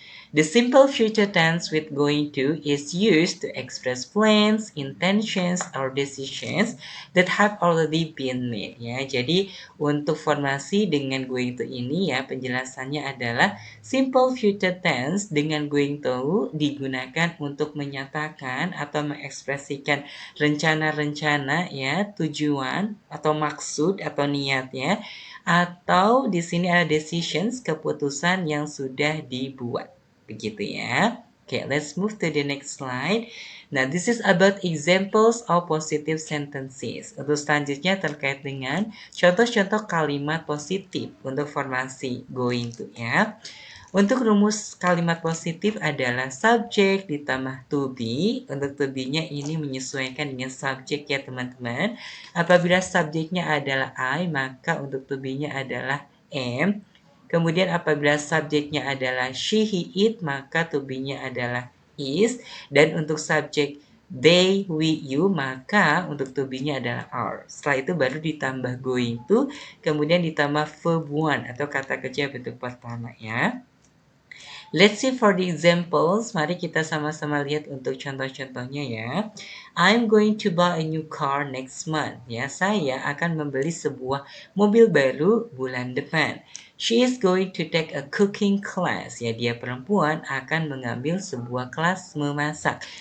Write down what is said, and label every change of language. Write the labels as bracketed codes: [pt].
[en] The simple future tense with going to is used to express plans, intentions, or decisions that have already been made. [id] Ya, jadi untuk formasi dengan going to ini ya penjelasannya adalah simple future tense dengan going to digunakan untuk menyatakan atau mengekspresikan rencana-rencana ya, tujuan atau maksud atau niatnya, atau di sini ada decisions, keputusan yang sudah dibuat. Begitu ya. [en] Okay, let's move to the next slide. Nah, this is about examples of positive sentences. [id] Untuk selanjutnya terkait dengan contoh-contoh kalimat positif untuk formasi going to ya. Untuk rumus kalimat positif adalah subjek ditambah to be. Untuk to be-nya ini menyesuaikan dengan subjek ya teman-teman. Apabila subjeknya adalah I, maka untuk to be-nya adalah am. Kemudian apabila subjeknya adalah she, he, it, maka to be-nya adalah is. Dan untuk subjek they, we, you, maka untuk to be-nya adalah are. Setelah itu baru ditambah going to, kemudian ditambah verb one atau kata kerja bentuk pertama ya. [en] Let's see for the examples. [id] Mari kita sama-sama lihat untuk contoh-contohnya ya. [en] I'm going to buy a new car next month. [id] Ya, saya akan membeli sebuah mobil baru bulan depan. [en] She is going to take a cooking class. [id] Ya, dia perempuan akan mengambil sebuah kelas memasak.